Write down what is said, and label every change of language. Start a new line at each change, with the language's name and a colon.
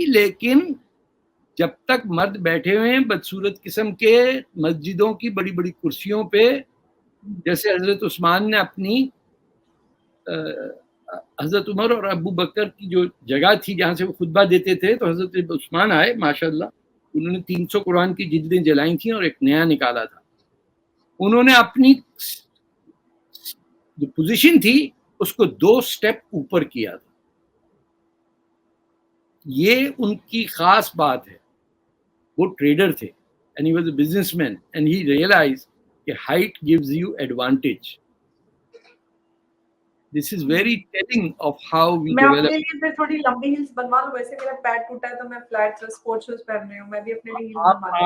Hindi: लेकिन जब तक मर्द बैठे हुए हैं बदसूरत किस्म के मस्जिदों की बड़ी बड़ी कुर्सियों पे, जैसे हजरत उस्मान ने अपनी हजरत उमर और अबू बकर की जो जगह थी जहाँ से वो खुतबा देते थे, तो हजरत उस्मान आए माशाल्लाह, उन्होंने 300 कुरान की जिल्दें जलाई थी और एक नया निकाला था. उन्होंने अपनी जो पोजीशन थी उसको 2 स्टेप ऊपर किया था. ये उनकी खास बात है. वो ट्रेडर थे
English: and he was a businessman and he realized that height gives you advantage. This is very telling of how we
Hindi: मैं
English: develop.
Hindi: अपने लिए फिर थोड़ी लंबी हील्स बनवा लूं. वैसे मेरा पैर टूटा है तो मैं फ्लैट स्पोर्ट्स शूज पहन रही हूं. मैं भी अपने लिए हील्स बनवा लूं.